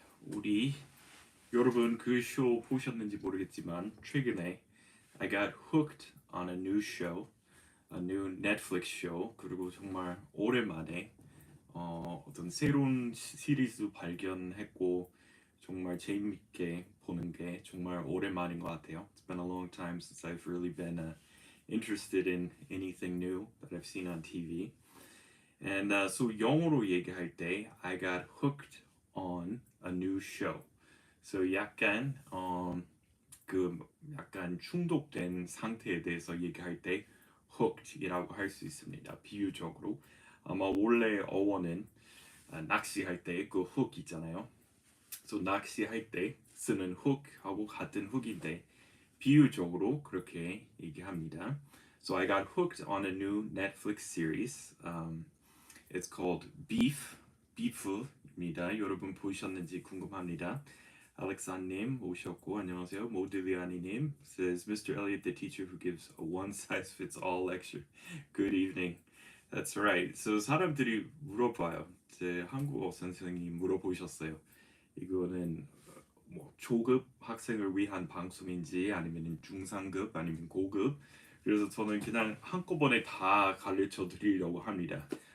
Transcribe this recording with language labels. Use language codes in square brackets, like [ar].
[ko] 우리 여러분 그 쇼 보셨는지 모르겠지만 최근에 [en] I got hooked on a new show, a new Netflix show. [ko] 그리고 정말 오랜만에 어떤 새로운 시리즈 발견했고 정말 재밌게 보는 게 정말 오랜만인 것 같아요. [en] It's been a long time since I've really been interested in anything new that I've seen on TV. And so [ko] 영어로 얘기할 때 [en] I got hooked on a new show. [ko] So 약간 그 약간 중독된 상태에 대해서 얘기할 때 hooked이라고 할 수 있습니다. 비유적으로 아마 원래 어원은 낚시할 때 그 hook 있잖아요. So 낚시할 때 쓰는 hook하고 같은 hook인데 비유적으로 그렇게 얘기합니다. [en] So I got hooked on a new Netflix series. It's called Beef, Beef입니다. [ko] 여러분 보셨는지 궁금합니다. 알렉산님 오셨고 안녕하세요. [en] 모딜리아니님 says Mr. Elliot, the teacher who gives a one-size-fits-all lecture. Good evening. That's right. [ko] So 사람들이 물어봐요. 제 한국어 선생님이 물어보셨어요. 이거는 뭐 초급 학생을 위한 방송인지 아니면 중상급 아니면 고급. 그래서 저는 그냥 한꺼번에 다 가르쳐 드리려고 합니다.